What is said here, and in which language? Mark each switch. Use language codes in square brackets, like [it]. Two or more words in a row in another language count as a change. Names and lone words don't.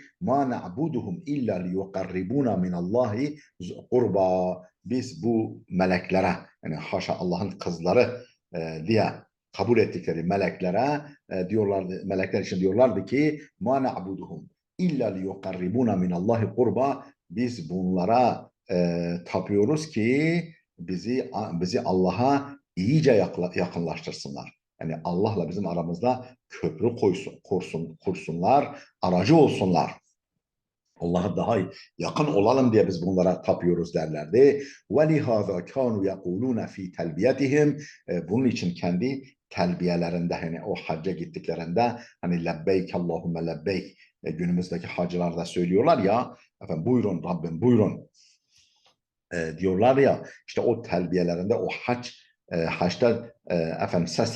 [ar] ما نعبدهم إلا ليقربونا من الله قربى, [tr] biz bu meleklere, yani haşa Allah'ın kızları diye kabul ettikleri meleklere diyorlardı, melekler için diyorlardı ki [ar] ما نعبدهم إلا ليقربونا من الله قربى, [tr] biz bunlara tapıyoruz ki bizi Allah'a iyice yakınlaştırsınlar. Yani Allah'la bizim aramızda köprü kursunlar, aracı olsunlar. Allah'a daha yakın olalım diye biz bunlara tapıyoruz derlerdi. [ar] وَلِهَذَا كَانُوا يَقُولُونَ ف۪ي تَلْبِيَتِهِمْ, [tr] bunun için kendi telbiyelerinde, hani o hacca gittiklerinde hani [ar] لبيك اللهم لبيك, [tr] günümüzdeki hacılar da söylüyorlar ya, efendim buyurun Rabbim buyurun diyorlar ya, işte o telbiyelerinde, o haçta efendim